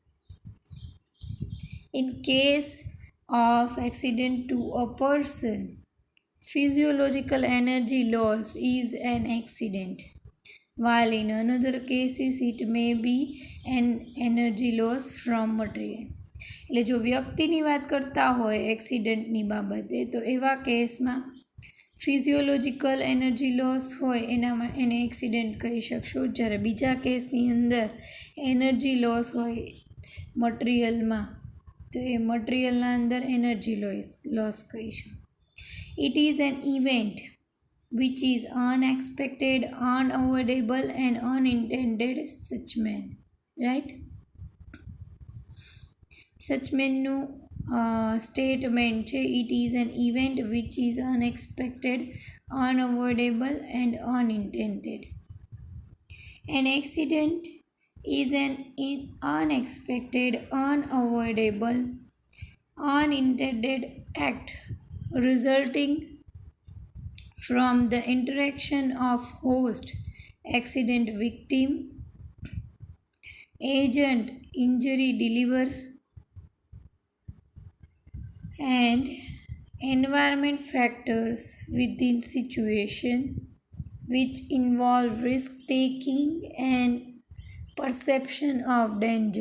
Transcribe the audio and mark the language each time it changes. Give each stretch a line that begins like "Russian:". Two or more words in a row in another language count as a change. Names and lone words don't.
English: In case of accident to a person, physiological energy loss is an accident, while in another cases it may be an energy loss from material.
Gujarati: એટલે જો વ્યક્તિની વાત કરતા હોય એક્સિડન્ટની બાબતે તો એવા કેસમાં
English: physiological energy loss
Gujarati: હોય એને એક્સિડન્ટ કહી શકશો. જ્યારે બીજા કેસની અંદર
English: energy loss
Gujarati: હોય મટીરિયલમાં તો એ મટીરિયલના અંદર
English: energy loss
Gujarati: કહીશું.
English: It is an event which is unexpected, unavoidable and unintended. Suchman, right?
Gujarati: સચમેનનું સ્ટેટમેન્ટ છે
English: it is an event which is unexpected, unavoidable and unintended. an accident is an unexpected, unavoidable, unintended act resulting from the interaction of host, accident victim, agent, injury deliver, and environment factors within situation which involve risk taking and perception of danger.